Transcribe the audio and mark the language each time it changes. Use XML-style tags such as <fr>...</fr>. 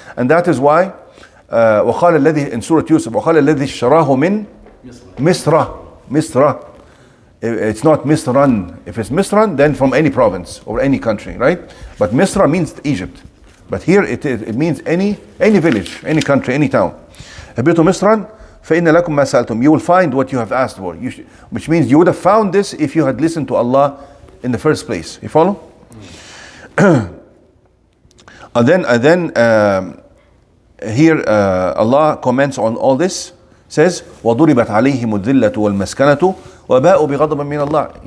<en>And that is why</en> <ar>وقال الذي</ar> <en>in Surah Yusuf</en> <ar>وقال الذي اشتراه من مصر.</ar> <en>It's not Misran. If it's Misran, then from any province or any country, right? But Misra means Egypt. But here it means any village, any country, any town.</en> <ar>اهبطوا مصرا فإن لكم ما سألتم.</ar> <en>You will find what you have asked for. Which means you would have found this if you had listened to Allah in the first place. You follow? And then here Allah comments on all this, says</en> <ar>وَضُرِبَتْ عَلَيْهِمُ الذِّلَّةُ وَالْمَسْكَنَةُ وَبَاءُوا بِغَضَبٍ مِّنَ اللَّهِ.</ar>